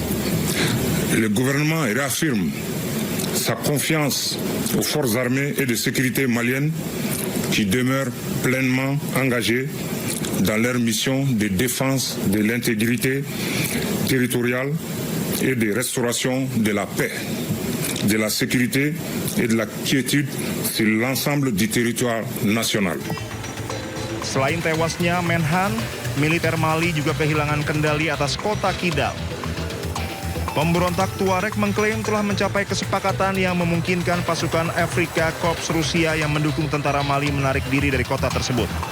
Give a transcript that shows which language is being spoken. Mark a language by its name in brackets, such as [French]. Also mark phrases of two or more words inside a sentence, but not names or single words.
[French] Le gouvernement réaffirme sa confiance aux forces armées et de sécurité maliennes qui demeurent pleinement engagées dans leur mission de défense de l'intégrité territoriale et de restauration de la paix, de la sécurité et de la quiétude sur l'ensemble du territoire national. [Indonesian] Selain tewasnya Menhan, militer Mali juga kehilangan kendali atas kota Kidal. Pemberontak Tuareg mengklaim telah mencapai kesepakatan yang memungkinkan pasukan Afrika Korps Rusia yang mendukung tentara Mali menarik diri dari kota tersebut.